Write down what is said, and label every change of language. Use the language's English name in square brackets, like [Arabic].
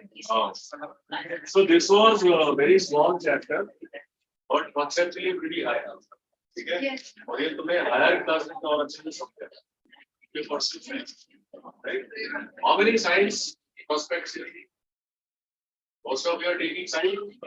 [English] Oh. So this was a very small chapter, but conceptually pretty high. Okay? Yes. [Hindi] और ये तुम्हें [English] higher class [Hindi] में और अच्छे से समझा. [English] Okay, for students, right? How many science prospects? Most of you are taking science.